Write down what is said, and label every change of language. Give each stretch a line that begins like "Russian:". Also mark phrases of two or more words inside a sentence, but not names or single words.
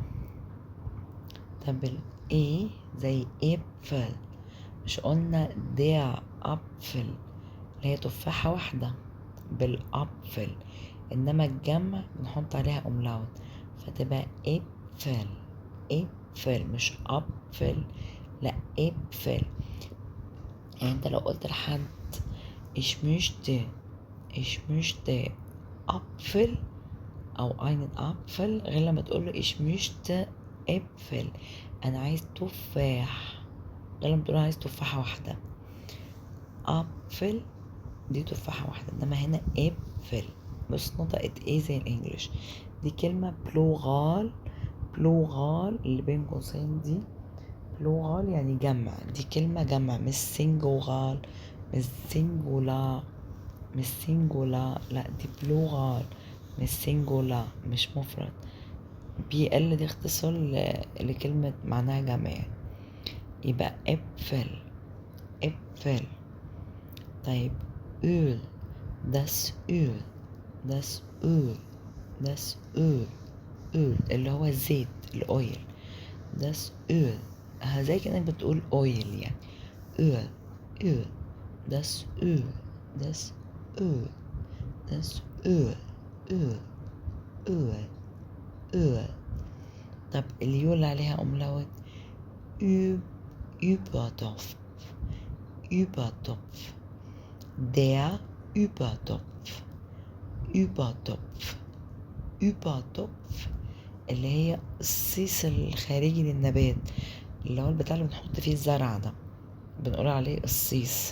Arabic: طب الايه زي ابفل، مش قلنا
German: der Apfel
Arabic: اللي هي تفاحة واحدة بالأبفل، إنما الجمع بنحط عليها أملاوت فتبقى ابفل. ابفل مش أبفل، لا ابفل. يعني انت لو قلت لحد
German: ich möchte Apfel
Arabic: أو
German: einen Apfel
Arabic: غير لما تقوله
German: ich möchte Äpfel،
Arabic: أنا عايز تفاح، غير لما تقوله عايز تفاحة واحدة. أبفل دي تفاحة واحدة، إنما هنا Äpfel بص نطقت ايه زي الإنجليش. دي كلمة بلوغال، بلوغال اللي بين قوسين دي بلوغال يعني جمع، دي كلمة جمع مش سينجوغال، مش سينجولا، مش سينجولا، لا دي بلوغال مش سينجولا، مش مفرد. بي ال دي اختصار لكلمة معناها جمع يعني.
German: يبقى Äpfel Äpfel. طيب öl das öl das öl das öl öl
Arabic: اللي هو الزيت الاويل
German: das öl
Arabic: زي كأنك بتقول اويل يعني
German: öl öl das öl das öl das öl öl öl öl.
Arabic: طب اليو اللي عليها أملاوت
German: Übertopf Übertopf der Übertopf Übertopf Übertopf
Arabic: اللي هي الصيص الخارجي للنبات، اللي هو البتاع اللي بنحط فيه الزرع ده بنقول عليه الصيص.